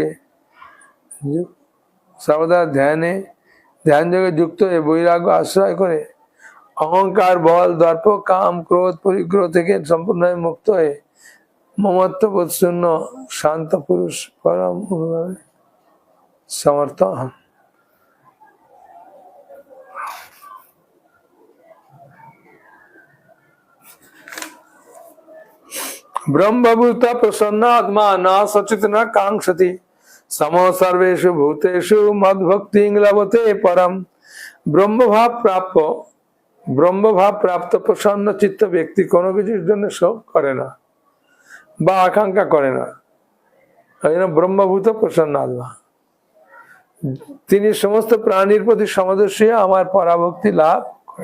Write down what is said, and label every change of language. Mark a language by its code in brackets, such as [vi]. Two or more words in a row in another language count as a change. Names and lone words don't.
[bn] যোগে যুক্ত হয়ে বৈরাগ্য আশ্রয় করে অহংকার বল দর্প কাম ক্রোধ পরিগ্রহ থেকে সম্পূর্ণভাবে মুক্ত হয়ে মমত্ববোধ শূন্য শান্ত পুরুষ পরম অনুভাবে সমর্থ হন। [sa] ब्रह्मभूत प्रसन्न आत्मा न सचित न कांक्षति समो सर्वेषु भूतेषु मद भक्ति लभते परम। [bn] ব্রহ্ম ভাব প্রাপ্ত প্রসন্ন চিত্ত ব্যক্তি কোনো কিছুর জন্য শোক করে না বা আকাঙ্ক্ষা করে না। [sa] ব্রহ্মভূত প্রসন্ন আত্মা, [bn] তিনি সমস্ত প্রাণীর প্রতি সমদর্শী আমার পরাভক্তি লাভ করে।